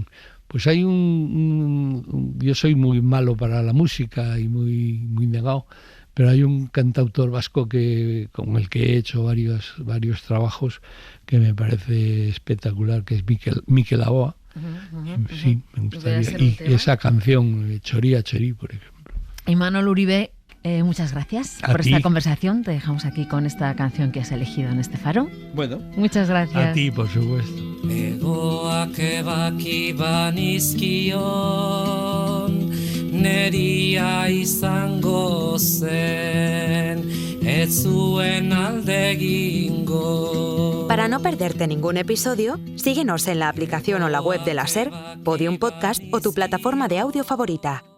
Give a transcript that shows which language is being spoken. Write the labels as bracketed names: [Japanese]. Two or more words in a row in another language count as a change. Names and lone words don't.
[Spanish] Pues hay yo soy muy malo para la música y muy negado, pero hay un cantautor vasco con el que he hecho varios trabajos que me parece espectacular, que es Mikel Laboa. Sí, me gustaría. Y esa canción, Chorí a Chorí, por ejemplo. Imanol Uribe, muchas gracias por esta conversación. Te dejamos aquí con esta canción que has elegido en este faro. Bueno, muchas gracias. A ti, por supuesto. [Basque] Egoak ebaki banizkion, neria izango zen, ez zuen alde egingo. [Spanish] Para no perderte ningún episodio, síguenos en la aplicación o la web de la SER, Podium Podcast o tu plataforma de audio favorita.